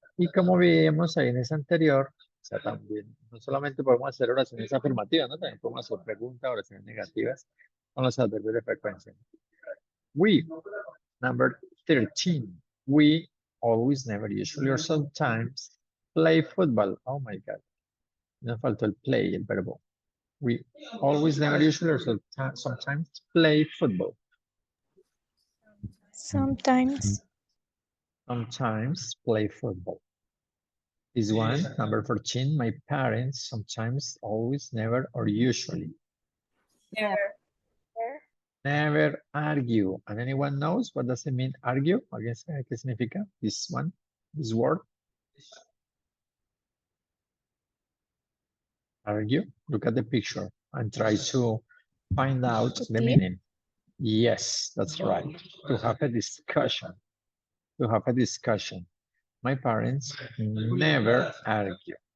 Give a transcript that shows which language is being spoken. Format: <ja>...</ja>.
<es>Y como vimos ahí en ese anterior, o sea, también, no solamente podemos hacer oraciones afirmativas, ¿no? También podemos hacer preguntas, oraciones negativas con los adverbios de frecuencia.</es> <en>We, number 13, we always, never, usually, or sometimes play football. Oh my God.</en> <es>Me faltó el play, el verbo.</es> <en>We always, never, usually, or sometimes play football. Sometimes. Sometimes play football. This one, number 14, my parents sometimes, always, never, or usually. Never. Never argue. And anyone knows what does it mean, argue?</en> <es>¿Alguien sabe qué significa</es> <en>this one, this word? Argue. Look at the picture and try to find out the meaning. Yes, that's right. To have a discussion. To have a discussion. My parents never argue.</en>